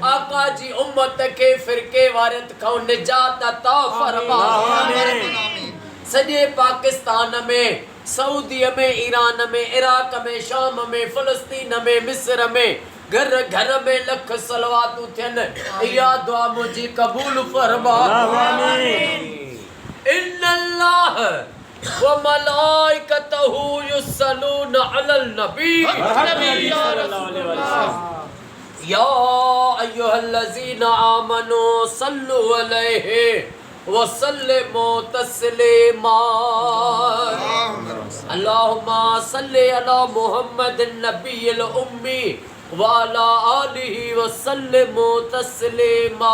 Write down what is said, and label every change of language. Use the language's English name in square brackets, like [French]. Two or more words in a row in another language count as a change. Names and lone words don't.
[Sindhi] आका जी उम्मत खे फिरके वारत खां निजात अता फरमा। सॼे पाकिस्तान में, सऊदीअ में, ईरान में, इराक में, शाम में, फ़लस्तीन में, मिस्र में घर घर में लख सलवातूं थियनि। इहा दुआ मुंहिंजी क़बूल फरमा। [Arabic] إن الله وملائكته يصلون على النبي يا أيها الذين آمنوا صلوا عليه وسلموا تسليما. اللهم صل على محمد النبي الأمي وعلى آله وسلموا تسليما.